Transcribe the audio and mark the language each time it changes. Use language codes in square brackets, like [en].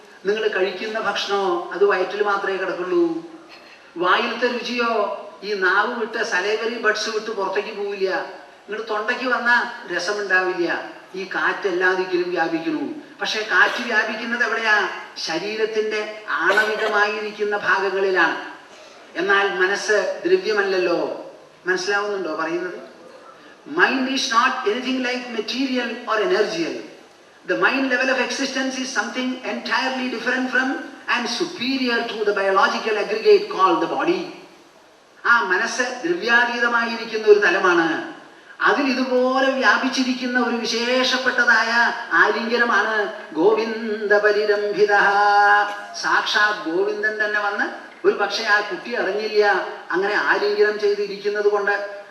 [ml] നിങ്ങൾ കഴിക്കുന്ന ഭക്ഷണമോ അത് വയറ്റിൽ മാത്രമേ കിടക്കുള്ളൂ. വായിലത്തെ രുചിയോ ഈ നാവ് വിട്ട് സലേവറി ബഡ്സ് വിട്ട് പുറത്തേക്ക് പോവില്ല. നിങ്ങൾ തൊണ്ടയ്ക്ക് വന്ന രസമുണ്ടാവില്ല. ഈ കാറ്റ് എല്ലാ ദിക്കിലും വ്യാപിക്കുന്നു. പക്ഷെ കാറ്റ് വ്യാപിക്കുന്നത് എവിടെയാ? ശരീരത്തിന്റെ ആണവികമായിരിക്കുന്ന ഭാഗങ്ങളിലാണ്. എന്നാൽ മനസ്സ് ദ്രവ്യമല്ലല്ലോ. മനസ്സിലാവുന്നുണ്ടോ പറയുന്നത്? [en] Mind is not anything like material or energial. The mind level of existence is something entirely different from and superior to the biological aggregate called the body. [ml] ആ മനസ്സ് ദ്രവ്യാതീതമായിരിക്കുന്ന ഒരു തലമാണ്. അതിൽ ഇതുപോലെ വ്യാപിച്ചിരിക്കുന്ന ഒരു വിശേഷപ്പെട്ടതായ ആലിംഗനമാണ് ഗോവിന്ദ പരിരംഭിതഃ. സാക്ഷാത് ഗോവിന്ദൻ തന്നെ വന്ന് ഒരു പക്ഷേ ആ കുട്ടി അറിഞ്ഞില്ല, അങ്ങനെ ആലിംഗനം ചെയ്തിരിക്കുന്നത് കൊണ്ട്.